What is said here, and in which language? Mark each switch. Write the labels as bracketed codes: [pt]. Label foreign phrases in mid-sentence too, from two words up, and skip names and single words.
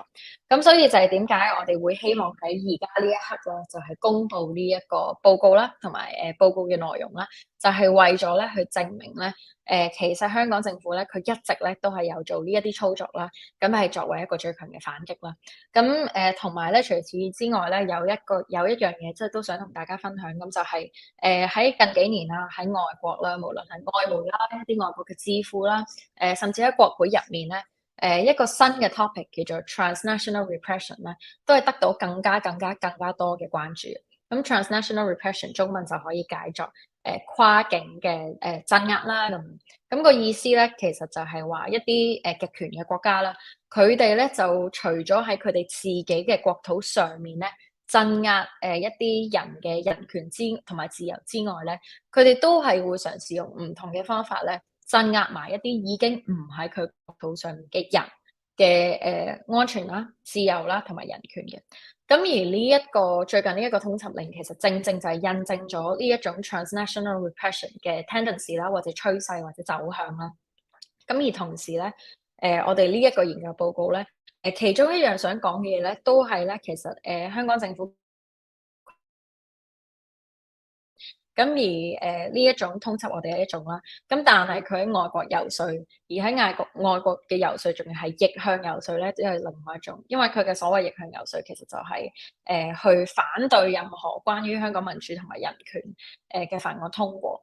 [yue] 咁所以就係點解我哋會希望喺而家呢一刻咧，就係公布呢一個報告啦，同埋報告嘅內容啦，就係為咗咧去證明咧，其實香港政府咧，佢一直咧都係有做呢一啲操作啦，咁係作為一個最強嘅反擊啦。咁同埋咧，除此之外咧，有一樣嘢，即係都想同大家分享，咁就係喺近幾年啦，喺外國啦，無論係外媒啦，一啲外國嘅智庫啦，甚至喺國會入面咧。一個新嘅 topic 叫做 [en] transnational repression [yue] 咧，都係得到更加多嘅關注。咁 [en] transnational repression [yue] 中文就可以解作跨境嘅鎮壓啦。咁個意思咧，其實就係話一啲極權嘅國家啦，佢哋咧就除咗喺佢哋自己嘅國土上面咧鎮壓一啲人嘅人權同埋自由之外咧，佢哋都係會嘗試用唔同嘅方法咧。鎮壓埋一啲已經唔喺佢國土上面嘅人嘅安全啦、自由啦同埋人權嘅。咁而最近呢一個通緝令，其實正正就係印證咗呢一種 [en] transnational repression [yue] 嘅 tendency 啦，或者趨勢或者走向啦。咁而同時咧，我哋呢一個研究報告咧，其中一樣想講嘅嘢咧，都係咧，其實香港政府。咁而呢一種通緝我哋係一種啦，咁但係佢喺外國游說，而喺外國嘅游說仲要係逆向游說咧，即係另外一種，因為佢嘅所謂逆向游說其實就係去反對任何關於香港民主同埋人權嘅法案通過。